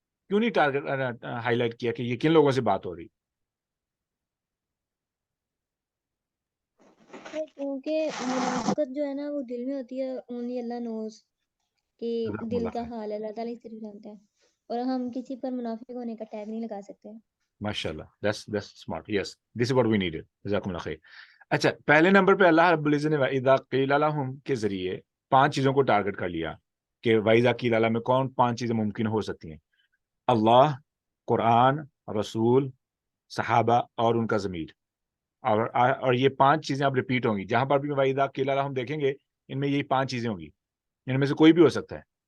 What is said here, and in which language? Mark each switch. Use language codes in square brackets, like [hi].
[hi] क्यों नहीं target highlight किया कि ये किन लोगों से बात हो रही? क्योंकि मुनाफिकत जो है ना वो दिल में होती है, [en] only Allah knows [hi] कि दिल का हाल अल्लाह ताला ही सिर्फ जानते हैं, और हम किसी पर मुनाफिक होने का टैग नहीं लगा सकते। [en] माशाल्लाह, that's smart. Yes, this is what we needed. [hi] जज़ाकुमुल्लाह खैर। अच्छा, पहले नंबर पे अल्लाह रब्बुल इज़्ज़त ने [ar] वइज़ा क़ील लहुम [hi] के जरिए 5 चीजों को टारगेट कर लिया कि वइज़ा क़ील लहुम में कौन 5 चीजें मुमकिन हो सकती हैं? अल्लाह, कुरान, रसूल, सहाबा और उनका ज़मीर। और ये 5 चीजें अब रिपीट होंगी, जहां पर भी [ar] वइज़ा क़ील लहुम [hi] देखेंगे इनमें यही 5 चीजें होंगी, इनमें से कोई भी हो सकता है।